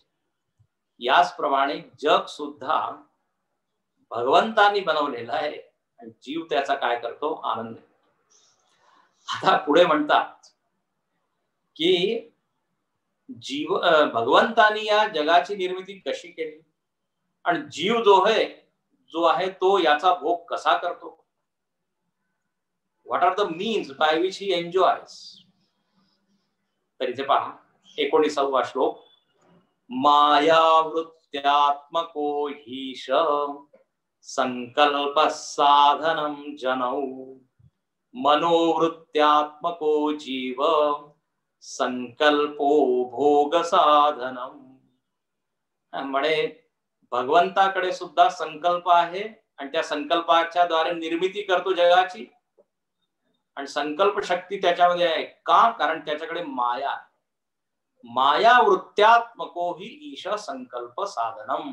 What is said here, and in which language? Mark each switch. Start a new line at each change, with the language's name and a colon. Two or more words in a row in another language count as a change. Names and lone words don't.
Marathi: याचप्रमाणे जग सुद्धा भगवंतांनी बनवलेला आहे आणि जीव त्याचा काय करतो, आनंद. आता पुढे म्हणतात की जीव भगवंतांनी या जगाची निर्मिती कशी केली आणि जीव जो आहे तो याचा भोग कसा करतो.
English: What are the means by which he enjoys.
Marathi: तर इथे पहा 19वा श्लोक.
Sanskrit: मायावृत्त्यात्मको हीश संकल्प साधनम जनौ मनोवृत्त्यात्मको जीव संकल्पो भोग साधनम.
Marathi: म्हणे भगवंताकडे सुद्धा संकल्प आहे आणि त्या संकल्पाच्या द्वारे निर्मिती करतो जगाची. आणि संकल्प शक्ती त्याच्यामध्ये आहे का, कारण त्याच्याकडे माया.
Sanskrit: माया वृत्त्यात्मको ही ईश संकल्प साधनम.